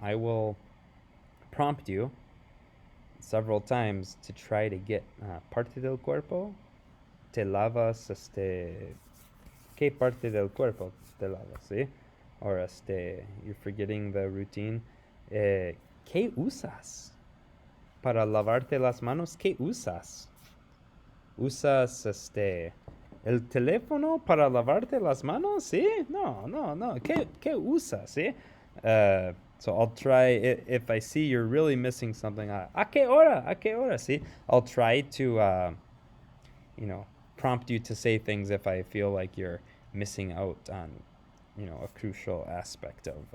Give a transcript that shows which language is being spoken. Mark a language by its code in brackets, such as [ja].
[en] I will prompt you several times to try to get [es] parte del cuerpo. Te lavas, ¿qué parte del cuerpo te lavas? ¿Sí? [en] Or you're forgetting the routine. [es] ¿Qué usas para lavarte las manos? ¿Qué usas? ¿Usas el teléfono para lavarte las manos? ¿Sí? No. ¿Qué usas? ¿Sí? [en] So I'll try, if I see you're really missing something, [es] ¿a qué hora? ¿Sí? [en] I'll try to, prompt you to say things if I feel like you're missing out on, a crucial aspect